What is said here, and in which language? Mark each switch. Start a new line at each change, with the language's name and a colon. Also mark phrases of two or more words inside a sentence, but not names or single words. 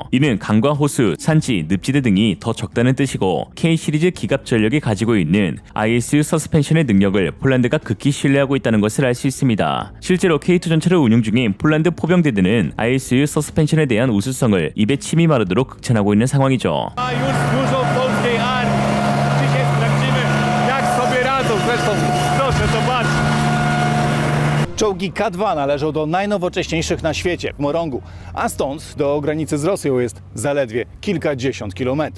Korean: 이는 강과 호수, 산지, 늪지대 등이 더 적다는 뜻이고 K 시리즈 기갑 전력이 가지고 있는 ISU 서스펜션의 능력을 폴란드가 극히 신뢰하고 있다는 것을 알 수 있습니다. 실제로 K2 전차를 운용 중인 폴란드 포병대들은 ISU 서스펜션에 대한 우수성을 입에 침이 마르도록 극찬하고 있는 상황이죠.
Polish: Już dużo polskiej armii. Dzisiaj sprawdzimy, jak sobie radzą. Zresztą proszę zobaczyć. Czołgi K2 należą do najnowocześniejszych na świecie w Morągu, a stąd do granicy z Rosją jest zaledwie kilkadziesiąt kilometrów.